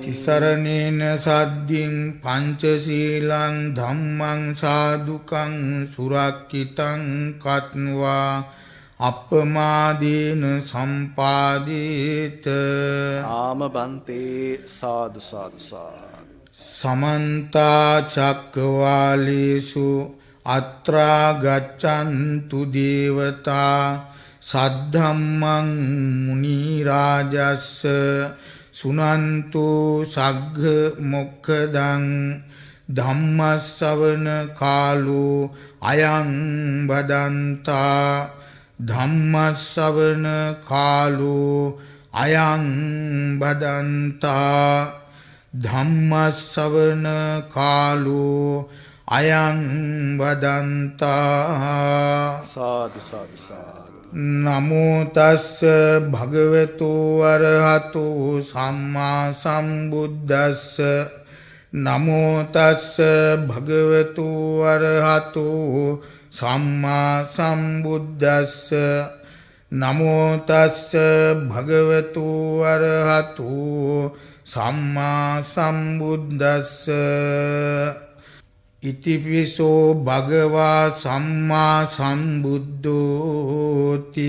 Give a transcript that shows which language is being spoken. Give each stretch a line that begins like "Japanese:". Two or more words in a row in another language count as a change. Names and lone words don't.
Pali: තිසරණේන සද්ධින් පංචශීලං ධම්මං සාදුකං සුරක්ඛිතං කତ୍වා අපමාදීන සම්පාදීත
Sinhala: ආම බන්තේ සාදු සාදු සාදු
Pali: සමන්ත චක්කවාලේසු අත්‍රා ගච්ඡන්තු දේවතා සද්ධම්මං මුනි රාජස්ස සුනන්තු සග්ග මොක්ඛදං ධම්මස්සවන කාලෝ අයං බදන්තා ධම්මස්සවන කාලෝ අයං බදන්තා ධම්මස්සවන කාලෝ අයං වදන්තා සාදු සාදු සාදු. නමෝ තස්ස භගවතු අරහතෝ සම්මා සම්බුද්දස්ස නමෝ තස්ස භගවතු අරහතෝ සම්මා සම්බුද්දස්ස නමෝ තස්ස භගවතු අරහතෝ සම්මා සම්බුද්දස්ස ඉතිපිසෝ භගවා සම්මා සම්බුද්ධෝති.